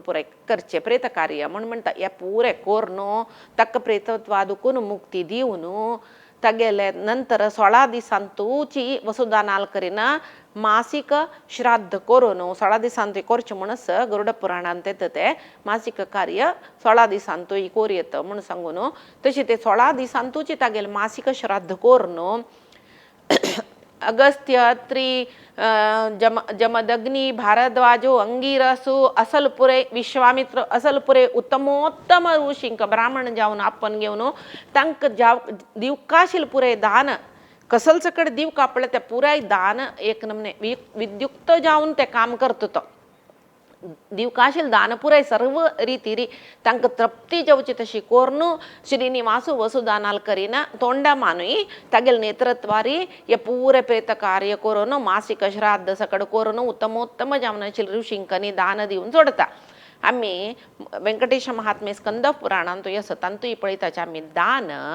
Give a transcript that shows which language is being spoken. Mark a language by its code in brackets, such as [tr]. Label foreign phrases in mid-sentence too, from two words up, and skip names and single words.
[kok] पुरे करचे प्रेत कार्य म्हणटा हे पुरे कोरून तक्क प्रेतत्वा दुकून मुक्ती दिवन तगेले नंतर 16 दिसांतूची वसुदानाल करीन मासिक श्राद्ध करून 16 दिसांतू कोरचे म्हणस गरुड पुराणांत येता ते मासिक कार्य 16 दिसांतू कोरयेत म्हणून सांगून तशी ते 16 दिसांतूची तागेल मासिक श्राद्ध करून अगस्त्य त्रि जमदग्नी भारद्वाजो अंगिरसु असलपुरे विश्वामित्र असलपुरे उत्तमोत्तम ऋषींक ब्राह्मण जावन आपण घेवन तांक दिवकाशील पुरे दान कसलच कಡೆ दिवक आपले ते पुराय दान एक नमने विद्युक्त जावन ते काम करता तो दिवकाशील दान पुराय सर्व रितीरी तांक तृप्ती जावची तशी कोरून श्रीनिवासू वसुदानाल करीन तोंडमानुई तागेल नेत्रत्वारी हे पुरे प्रेत कार्य करून मासिक श्राद्ध सकड करून उत्तमोत्तम जावनाशील ऋषींकनी दान दिवन सोडता आम्ही व्यंकटेश महात्मे स्कंद पुराणांत येस तांतूय पळयताचे आमी दान